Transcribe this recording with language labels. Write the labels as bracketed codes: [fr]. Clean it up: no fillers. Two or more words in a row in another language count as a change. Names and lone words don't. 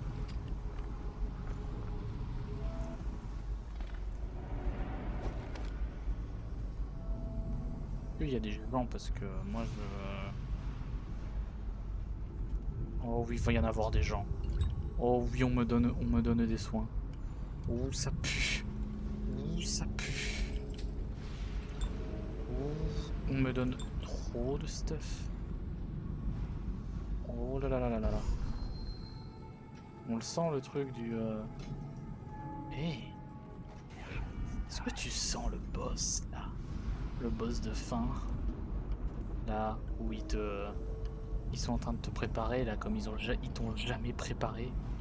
[fr] Il y a des gens parce que moi je... Oh oui, il va y en avoir des gens. Oh oui, on me donne des soins. Oh, ça pue. Oh, ça pue. Oh, on me donne trop de stuff. Oh là là là là là là. On le sent le truc du... Hey. Est-ce que tu sens le boss là? Le boss de fin? Là où ils sont en train de te préparer là, comme ils t'ont jamais préparé.